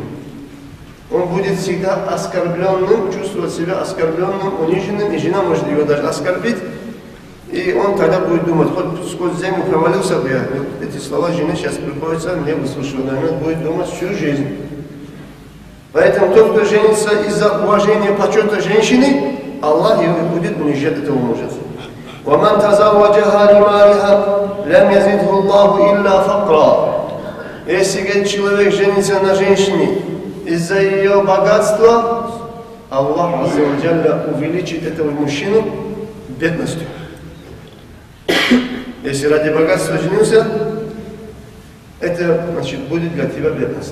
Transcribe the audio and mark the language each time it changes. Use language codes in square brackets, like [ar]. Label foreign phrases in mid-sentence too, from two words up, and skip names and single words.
[ru] Он будет всегда оскорбленным, чувствовать себя оскорбленным, униженным, и жена может его даже оскорбить, и он тогда будет думать: хоть сквозь землю провалился бы я. Вот эти слова жены сейчас приходится мне выслушивать, наверное, будет думать всю жизнь. Поэтому тот, кто женится из-за уважения, почета женщины, Аллах его будет унижать, этого мужа. [ar] وَمَنْ تَزَوَّجَهَا لِمَالِهَا لَمْ يَزِدْهُ اللَّهُ إِلَّا فَقْرًا. [ru] Если человек женится на женщине из-за ее богатства, Аллах [ar] عز وجل [ru] увеличит этого мужчину бедностью. Если ради богатства женился, это, значит, будет для тебя бедность.